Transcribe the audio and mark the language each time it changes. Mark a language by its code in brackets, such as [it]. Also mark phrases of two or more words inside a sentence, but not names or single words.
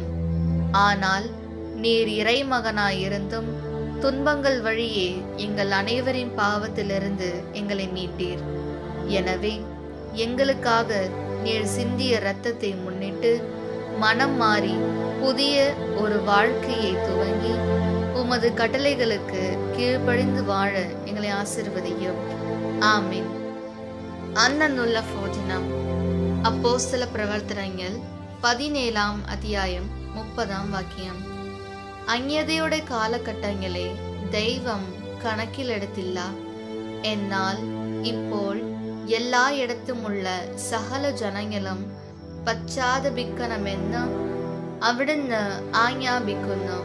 [ta] ஆனால் நீர் இறைமகனாயிருந்தும் துன்பங்கள் வழியே எங்கள் அனைவரின் பாவத்திலிருந்து எங்களை மீட்டீர். எனவே எங்களுக்காக நீர் சிந்திய இரத்தத்தை முன்னிட்டு மனம் மாறி புதிய ஒரு வாழ்க்கையை துவங்கி உமது கட்டளைகளுக்கு கீழ்ப்படிந்து வாழ எங்களை ஆசீர்வதியும். ஆமீன். [ml] അന്നുള്ള ഭോജനം. അപ്പോസ്തല പ്രവർത്തനങ്ങൾ 17 അധ്യായം 30 വാക്യം. അന്യതയുടെ കാലഘട്ടങ്ങളെ ദൈവം കണക്കിലെടുത്തില്ല. എന്നാൽ ഇപ്പോൾ എല്ലായിടത്തുമുള്ള സകല ജനങ്ങളും പശ്ചാത്തപിക്കണമെന്ന് അവിടുന്ന് ആജ്ഞാപിക്കുന്നു.